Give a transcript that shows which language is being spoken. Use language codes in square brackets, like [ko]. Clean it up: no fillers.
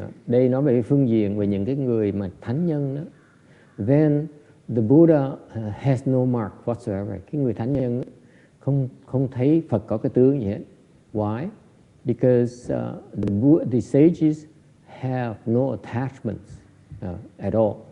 [vi] Đây nói về cái phương diện về những cái người mà thánh nhân đó. [en] Then the Buddha has no mark whatsoever. [vi] Cái người thánh nhân không thấy Phật có cái tướng gì hết. [en] Why? Because the sages have no attachments at all.